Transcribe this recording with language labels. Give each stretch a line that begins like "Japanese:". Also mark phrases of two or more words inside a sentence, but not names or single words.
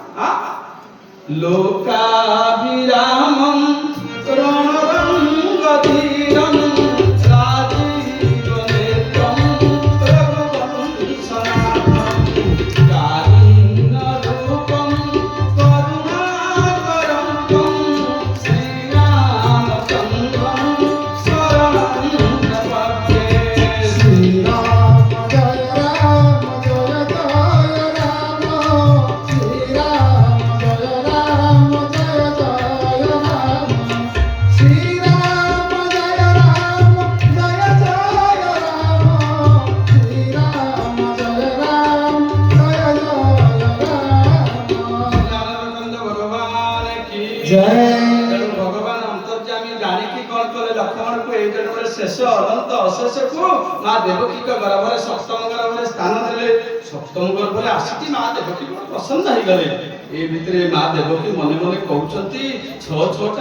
Sanskrit: ଲୋକାଭିରାମଂ ରଣରଙ୍ଗଧୀରଂ ରାଜୀବନେତ୍ରଂ ରଘୁବଂଶନାଥଂ କାରୁଣ୍ୟରୂପଂ କରୁଣାକରଂ ଶ୍ରୀରାମଚନ୍ଦ୍ରଂ ଶରଣଂ ପ୍ରପଦ୍ୟେ।
Hindi: श्रीराम जय राम जय जय राम श्रीराम जय राम जय जय राम श्रीराम जय राम जय जय राम श्रीराम जय राम जय जय रामचंद्र भगवान की जय।
Odia: ତେଣୁ ଭଗବାନ ଅନ୍ତର୍ଯାମୀ ଜାଣିକି କଣ କଲେ ଲକ୍ଷ୍ମଣକୁ ଏଇ ଜନ୍ମରେ ଶେଷ ଅନନ୍ତ ଅଶେଷକୁ ମା ଦେବକୀଙ୍କ ଗର୍ଭରେ ସପ୍ତମ ଗର୍ଭରେ ସ୍ଥାନ ଦେଲେ ସପ୍ତମ ଗର୍ଭରେ ଆସିକି ମା ଦେବକୀ ବଡ଼ ପ୍ରସନ୍ନ ହେଇଗଲେ ଏଇ ଭିତରେ ମା ଦେବକୀ ମନେ ମନେ କହୁଛନ୍ତି 6ଟା